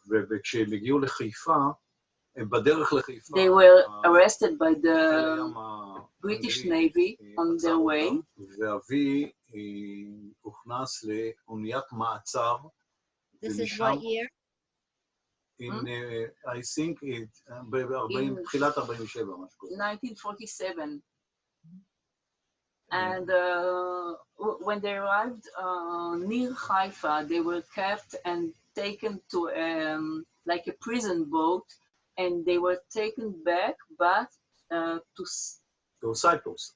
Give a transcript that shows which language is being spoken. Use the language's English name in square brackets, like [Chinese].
[Hebrew] וכשהם הגיעו לחיפה, בדרך לחיפה, [English] they were arrested by the British Navy on their way. [Hebrew] ואבי הוכנס לאוניית מעצר. [English] This is what year? I think [Hebrew] בתחילת 47, משהו כזה. [English] 1947. And when they arrived near Haifa, they were kept and taken to like a prison boat, and they were taken back, but to Cyprus.